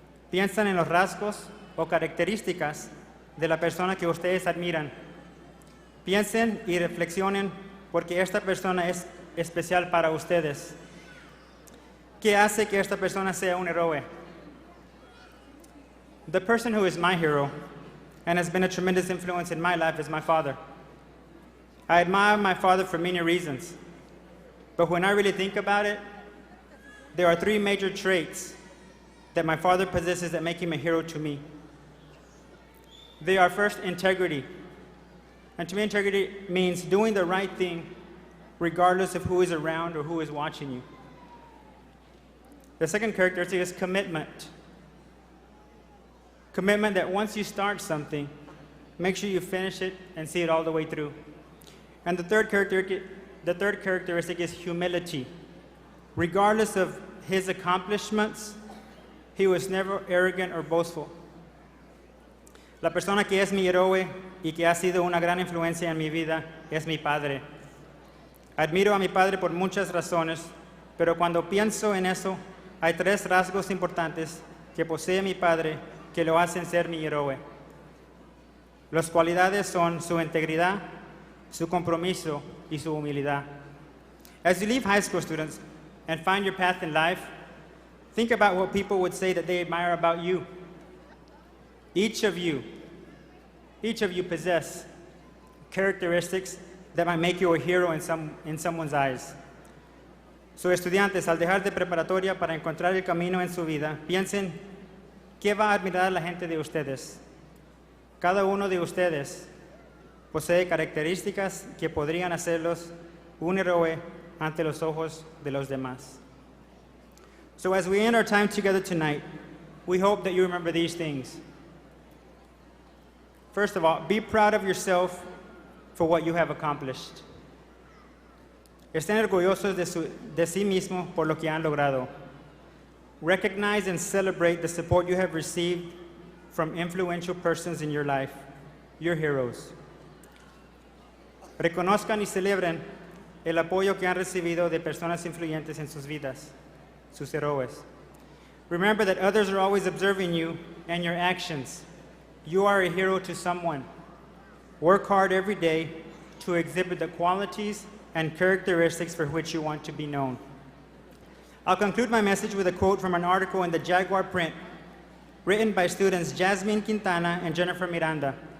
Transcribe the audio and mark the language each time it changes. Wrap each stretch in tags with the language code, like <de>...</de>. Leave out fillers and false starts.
<es>Piensen en los rasgos o características de la persona que ustedes admiran. Piensen y reflexionen porque esta persona es especial para ustedes. ¿Qué hace que esta persona sea un héroe?</es> <en>The person who is my hero and has been a tremendous influence in my life is my father. I admire my father for many reasons, but when I really think about it, there are three major traits that my father possesses that make him a hero to me. They are first, integrity. And to me, integrity means doing the right thing regardless of who is around or who is watching you. The second characteristic is commitment. Commitment that once you start something, make sure you finish it and see it all the way through. And the third characteristic is humility. Regardless of his accomplishments, he was never arrogant or boastful.</en> <es>La persona que es mi héroe y que ha sido una gran influencia en mi vida es mi padre. Admiro a mi padre por muchas razones, pero cuando pienso en eso, hay tres rasgos importantes que posee mi padre que lo hacen ser mi héroe. Las cualidades son su integridad, su compromiso y su humildad.</es> <en>As you leave high school, students, and find your path in life, think about what people would say that they admire about you. Each of you possess characteristics that might make you a hero in someone's eyes.</en> <es>So, estudiantes, al dejar de preparatoria para encontrar el camino en su vida, piensen qué va a admirar la gente de ustedes. Cada uno de ustedes posee características que podrían hacerlos un héroe ante los ojos de los demás.</es> <en>So as we end our time together tonight, we hope that you remember these things. First of all, be proud of yourself for what you have accomplished.</en> <es>Estén orgullosos de sí mismos por lo que han logrado.</es> <en>Recognize and celebrate the support you have received from influential persons in your life, your heroes.</en> <es>Reconozcan y celebren el apoyo que han recibido de personas influyentes en sus vidas, sus héroes.</es> <en>Remember that others are always observing you and your actions. You are a hero to someone. Work hard every day to exhibit the qualities and characteristics for which you want to be known. I'll conclude my message with a quote from an article in the Jaguar print written by students Jasmine Quintana and Jennifer Miranda.</en>